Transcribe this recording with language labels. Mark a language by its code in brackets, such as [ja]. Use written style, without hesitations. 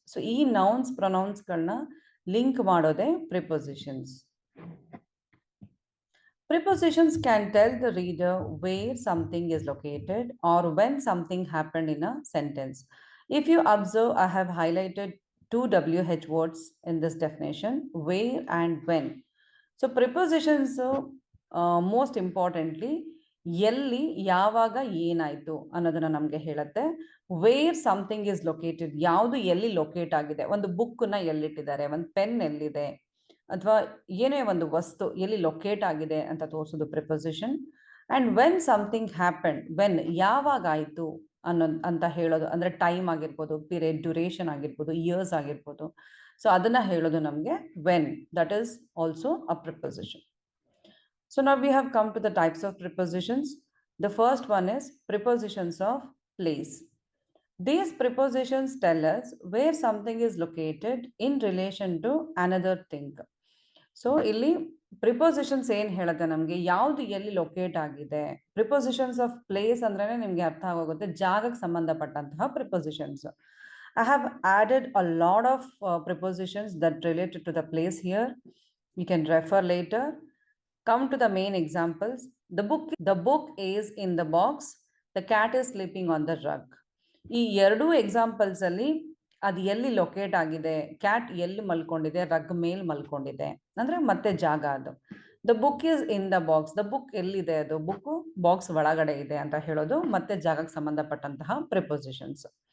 [kn] So, ಈ nouns, pronouns link ಮಾಡೋದೇ prepositions. [en] Prepositions can tell the reader where something is located or when something happened in a sentence. If you observe, I have highlighted two WH words in this definition, where and when. So prepositions, most importantly, [kn] ಎಲ್ಲಿ ಯಾವಾಗ ಏನಾಯ್ತು ಅನ್ನೋದನ್ನ ನಮಗೆ ಹೇಳುತ್ತೆ. [en] where something is located, [kn] ಯಾವುದು ಎಲ್ಲಿ locate ಆಗಿದೆ, ಒಂದು ಬುಕ್ನ ಎಲ್ಲಿಟ್ಟಿದ್ದಾರೆ, ಒಂದು ಪೆನ್ ಎಲ್ಲಿದೆ, ಅಥವಾ ಏನೇ ಒಂದು ವಸ್ತು ಎಲ್ಲಿ ಲೊಕೇಟ್ ಆಗಿದೆ ಅಂತ ತೋರಿಸೋದು preposition. [en] and when something happen, [kn] when ಯಾವಾಗ ಆಯ್ತು ಅಂತ ಹೇಳೋದು, ಅಂದ್ರೆ ಟೈಮ್ ಆಗಿರ್ಬೋದು, ಪೀರಿಯಡ್, ಡ್ಯೂರೇಷನ್ ಆಗಿರ್ಬೋದು, ಇಯರ್ಸ್ ಆಗಿರ್ಬೋದು. [en] so [kn] ಅದನ್ನ ಹೇಳೋದು ನಮಗೆ [en] When, that is also a preposition. So now we have come to the types of prepositions. The first one is prepositions of place. These prepositions tell us where something is located in relation to another thing. [kn] So ಇಲ್ಲಿ ಪ್ರಿಪೊಸಿಷನ್ಸ್ ಏನ್ ಹೇಳುತ್ತೆ ನಮ್ಗೆ, ಯಾವ್ದು ಎಲ್ಲಿ locate ಆಗಿದೆ. ಪ್ರಿಪೊಸಿಷನ್ಸ್ of place ಅಂದ್ರೇನೆ ನಿಮ್ಗೆ ಅರ್ಥ ಆಗೋಗುತ್ತೆ, ಜಾಗಕ್ಕೆ ಸಂಬಂಧಪಟ್ಟಂತಹ ಪ್ರಿಪೊಸಿಷನ್ಸ್. [en] I have added a lot of prepositions that related to the place here. You can refer later. Come to the main examples. The book is in the box. The cat is sleeping on the rug. [kn] ಈ ಎರಡೂ examples ಅಲ್ಲಿ ಅದು ಎಲ್ಲಿ locate ಆಗಿದೆ, cat ಎಲ್ಲಿ ಮಲ್ಕೊಂಡಿದೆ, rug ಮೇಲ್ ಮಲ್ಕೊಂಡಿದೆ ಅಂದ್ರೆ ಮತ್ತೆ ಜಾಗ ಅದು. [en] the book is in the box, [kn] the book ಎಲ್ಲಿದೆ, ಅದು ಬುಕ್ ಬಾಕ್ಸ್ ಒಳಗಡೆ ಇದೆ ಅಂತ ಹೇಳೋದು ಮತ್ತೆ ಜಾಗಕ್ಕೆ ಸಂಬಂಧಪಟ್ಟಂತಹ ಪ್ರಿಪೊಸಿಷನ್ಸ್.